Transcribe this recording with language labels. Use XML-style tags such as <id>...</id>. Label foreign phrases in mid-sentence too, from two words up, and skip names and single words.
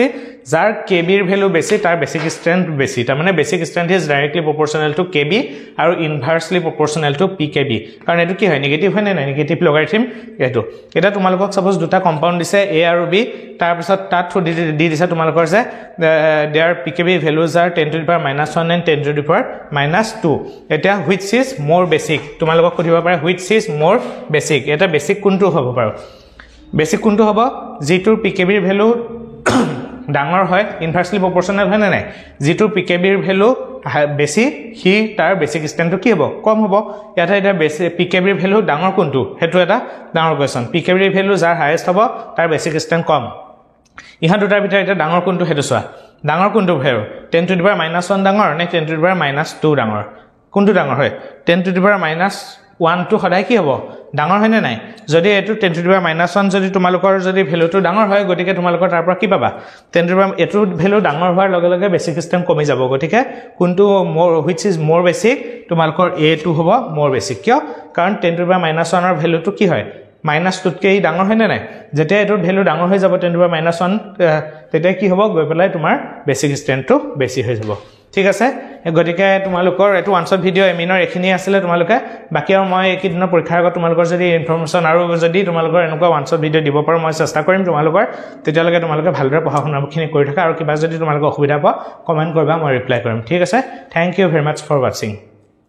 <as>যাৰ কেবিৰ ভ্যালু বেছি তাৰ</as> <en>basic strength</en> <as>বেছি তাৰ মানে</as> <en>basic strength is directly proportional to Kb</en> <as>আৰু</as> <en>inversely proportional to pKb</en> <as>কাৰণ এটো কি হয় নেগেটিভ হয় নে</as> <en>negative logarithm</en> <as>এটো এটা তোমালোকক সাপোজ দুটা কম্পাউন্ড দিছে a আৰু b তাৰ পিছত তাত দি দিছে তোমালোকৰ যে</as> <en>their pKb values are 10 to the power -1 and 10 to the power -2</en> <as>এটা</as> <en>which is more basic</en> <as>তোমালোকক সুধিব পাৰে</as> <en>which is more basic</en> <as>এটা বেসিক কোনটো হ'ব পাৰো বেসিক কোনটো হ'ব যিটোৰ পিকেবিৰ ভ্যালু ডাঙৰ হয়</as> <en>inversely proportional</en> <as>হয় না নাই যিটোৰ পিকেবিৰ ভ্যালু বেছি হি তাৰ</as> <en>basic strengthটো</en> <as>কি হ'ব কম হ'ব ইয়াত এটা পিকেবিৰ ভ্যালু ডাঙৰ কোনটো হেতু এটা ডাঙৰ কোৱেশ্চন পিকেবিৰ ভ্যালু যাৰ হাইয়েস্ট হ'ব তাৰ</as> <en>basic strength</en> <as>কম ইহা দুটাৰ ভিতৰত এটা ডাঙৰ কোনটো হেতু চোৱা ডাঙৰ কোনটো ভ্যালু</as> <en>10 to the power -1</en> <as>ডাঙৰ নে</as> <en>10 to the power -2</en> <as>ডাঙৰ কোনটো ডাঙৰ হয়</as> <en>10 to the power -1</en> <as>টো সদায় কি হ'ব ডাঙৰ হয় নে নাই যদি এটো</as> <en>10 to the power -1</en> <as>যদি তোমালোকৰ যদি ভ্যালুটো ডাঙৰ হয় গতিকে তোমালোকৰ তাৰ পৰা কি পাবা</as> <en>10 to the power</en> <as>এটো ভ্যালু ডাঙৰ হোৱাৰ লগে লগে</as> <en>basic strength</en> <as>কমি যাব গতিকে কোনটো</as> <en>more which is more basic</en> <as>তোমালোকৰ a টো হ'ব</as> <en>more basic</en> <as>কিয় কাৰণ 10 to</as> <en>the power -1</en> <as>ৰ ভ্যালুটো কি হয় -2 কে ডাঙৰ হয় নে নাই যেতিয়া এটোৰ ভ্যালু ডাঙৰ হৈ যাব</as> <en>10 to the power -1</en> <as>তেতিয়া কি হ'ব গৈ পেলাই তোমাৰ</as> <en>basic strengthটো</en> <as>বেছি হৈ যাব ঠিক আছে গতিকে তোমালোকৰ এটো</as> <en>one shot video</en> <as>এমিনৰ এখিনি আছিল তোমালোকে বাকি আৰু মই এই দিনৰ পৰীক্ষাৰ আগত তোমালোকৰ যদি ইনফৰমেশন আৰু যদি তোমালোকৰ এনেকুৱা</as> <en>one shot video</en> <as>দিব পাৰো মই চেষ্টা কৰিম তোমালোকৰ তেতিয়ালৈকে তোমালোকে ভালদৰে পঢ়া-শুনাখিনি কৰি থাকা আৰু কিবা যদি তোমালোকৰ অসুবিধা পোৱা কমেন্ট কৰিবা মই ৰিপ্লাই কৰিম ঠিক আছে</as> <en>thank you very much for watching</en>